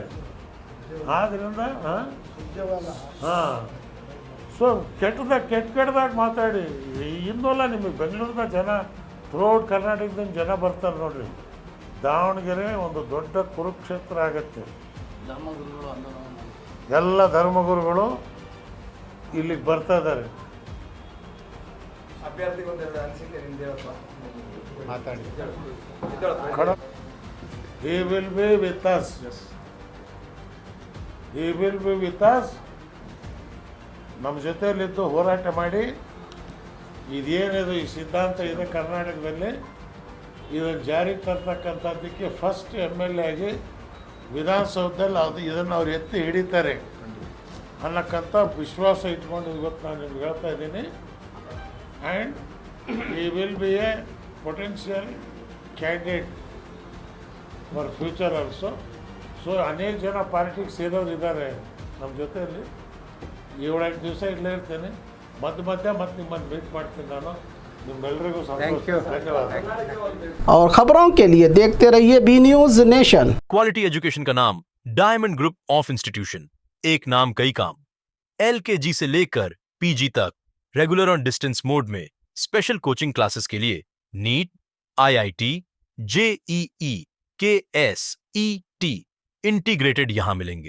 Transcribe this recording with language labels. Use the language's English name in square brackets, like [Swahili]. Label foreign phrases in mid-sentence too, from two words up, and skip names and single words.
[Kannada] ಆದ್ದರಿಂದ ಹಾಂ, ಸೊ ಕೆಟ್ಟದಾಗ ಮಾತಾಡಿ ಇನ್ನೊಲ್ಲ. ನಿಮಗೆ ಬೆಂಗಳೂರಿನ ಜನ ಥ್ರೂಔಟ್ ಕರ್ನಾಟಕದಿಂದ ಜನ ಬರ್ತಾರೆ ನೋಡ್ರಿ. ದಾವಣಗೆರೆ ಒಂದು ದೊಡ್ಡ ಕುರುಕ್ಷೇತ್ರ ಆಗತ್ತೆ. ಎಲ್ಲ ಧರ್ಮಗುರುಗಳು ಇಲ್ಲಿಗೆ ಬರ್ತಾ ಇದ್ದಾರೆ. [English] He will be with us. He will be with us. [Kannada] ನಮ್ಮ ಜೊತೆಯಲ್ಲಿದ್ದು ಹೋರಾಟ ಮಾಡಿ ಇದೇನಿದು ಈ ಸಿದ್ಧಾಂತ ಇದೆ ಕರ್ನಾಟಕದಲ್ಲಿ, ಇದನ್ನು ಜಾರಿಗೆ ತರ್ತಕ್ಕಂಥದ್ದಕ್ಕೆ [English] first MLA [Kannada] ಆಗಿ ವಿಧಾನಸೌಧದಲ್ಲಿ ಇದನ್ನು ಅವ್ರು ಎತ್ತಿ ಹಿಡಿತಾರೆ ಅನ್ನಕ್ಕಂಥ ವಿಶ್ವಾಸ ಇಟ್ಕೊಂಡು ಇವತ್ತು ನಾನು ನಿಮ್ಗೆ ಹೇಳ್ತಾ ಇದ್ದೀನಿ. [English] And he will be a potential candidate for future also. [Kannada] ಸೊ ಅನೇಕ ಜನ ಪಾರ್ಟಿಗೆ ಸೇರೋರು ಇದ್ದಾರೆ ನಮ್ಮ ಜೊತೆಯಲ್ಲಿ. 7-8 ದಿವಸ ಇಲ್ಲೇ ಇರ್ತೇನೆ, ಮಧ್ಯೆ ನಿಮ್ಮನ್ನು ಮೀಟ್ ಮಾಡ್ತೀನಿ ನಾನು. ನಿಮ್ಮೆಲ್ಲರಿಗೂ ಸಂತೋಷ, ಧನ್ಯವಾದ. [Hindi] और खबरों के लिए देखते रहिए बी न्यूज नेशन। [English] quality education [Hindi] का नाम डायमंड ग्रुप ऑफ इंस्टीट्यूशन। एक नाम कई काम। LKG से लेकर PG तक रेगुलर और [English] distance mode [Hindi] में [English] special coaching classes [Hindi] के लिए नीट, IIT, JEE, KS, ET इंटीग्रेटेड यहां मिलेंगे।